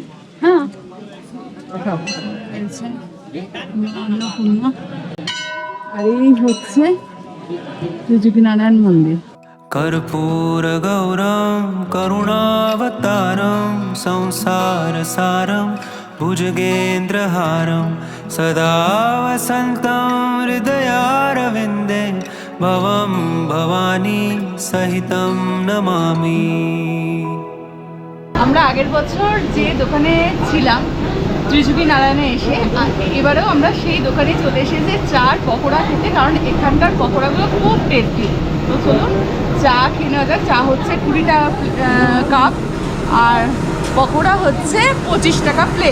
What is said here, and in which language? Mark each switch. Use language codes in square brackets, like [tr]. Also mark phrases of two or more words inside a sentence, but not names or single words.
[bn] হ্যাঁ, অন্নপূর্ণা, আর এই হচ্ছে ত্রিচুকী নারায়ণ মন্দির। [sa] कर्पूर गौरम करुणावतारम संसार सारम भुजगेन्द्रहारम सदा वसन्तं हृदयारविन्दे भवं भवानी सहितं नमामि। [bn] আমরা আগের বছর যে দোকানে ছিলাম ত্রিচুকী নারায়ণে এসে, এবারেও আমরা সেই দোকানে চলে এসেছি চার পকোড়া খেতে, কারণ এখানকার পকোড়াগুলো খুব টেস্টি। তো চলুন চা খেয়ে নেওয়া যাক। চা হচ্ছে 20 টাকা কাপ, আর পকোড়া হচ্ছে 25 টাকা প্লেট।